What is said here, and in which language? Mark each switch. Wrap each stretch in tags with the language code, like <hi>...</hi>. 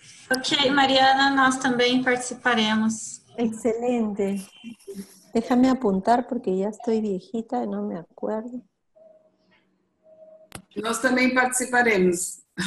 <pt>Ok, Mariana, nós também participaremos. Excelente.</pt> <es>Déjame apuntar porque ya estoy viejita y no me acuerdo.</es> <pt>Nós também participaremos.</pt>